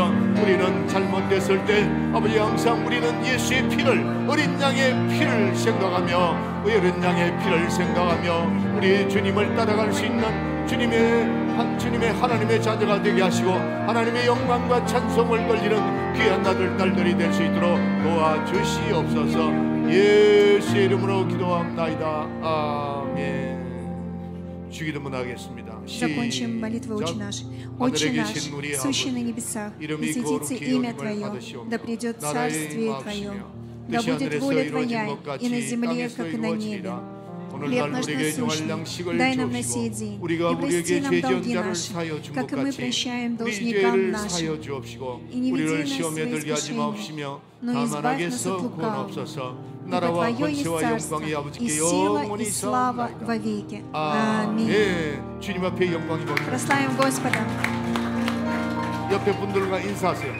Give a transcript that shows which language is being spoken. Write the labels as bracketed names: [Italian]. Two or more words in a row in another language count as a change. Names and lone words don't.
[Korean] 우리는 잘못됐을 때 아버지 항상 우리는 예수의 피를 어린 양의 피를 생각하며 어린 양의 피를 생각하며 우리 주님을 따라갈 수 있는 주님의 하나님의 자녀가 되게 하시고 하나님의 영광과 찬송을 걸리는 귀한 아들 딸들이 될 수 있도록 도와주시옵소서. 예수의 이름으로 기도합나이다. 아멘. 주기도문 하겠습니다. [Russian] Закончим молитвой «Отче наш». «Отче наш, сущий на небесах, да светится имя Твое, да придет царствие Твое, да будет воля Твоя и на земле, как и на небе. Хлеб наш насущный, дай нам на сей день, и прости нам долги наши, как и мы прощаем должникам нашим. И не веди нас в свои искушения, но избавь нас от лукавого. Ибо Твое есть царство, и сила, и слава вовеки. Аминь. [Korean] 주님 앞에 영광이 [Russian] Прославим Господа. [Korean] 옆에 분들과 인사하세요.